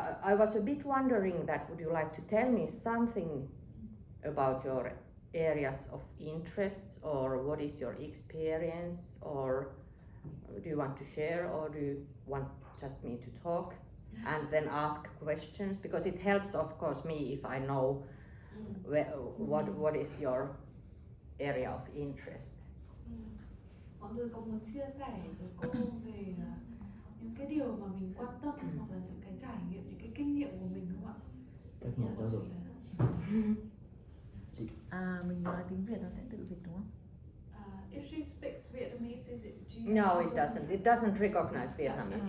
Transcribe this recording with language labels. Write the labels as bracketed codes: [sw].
[en] I was a bit wondering that would you like to tell me something about your areas of interests, or what is your experience, or do you want to share, or do you want just me to talk and then ask questions, because it helps of course me if I know what is your area of interest. [vi] Mọi người có muốn chia sẻ với cô về những cái điều mà mình quan tâm, hoặc là những cái trải nghiệm, những cái kinh nghiệm của mình không ạ? Các nhà giáo dục. Mình nói tiếng Việt nó sẽ tự dịch đúng không? [en] If she speaks Vietnamese, is it? No, it doesn't. It doesn't recognize Vietnamese.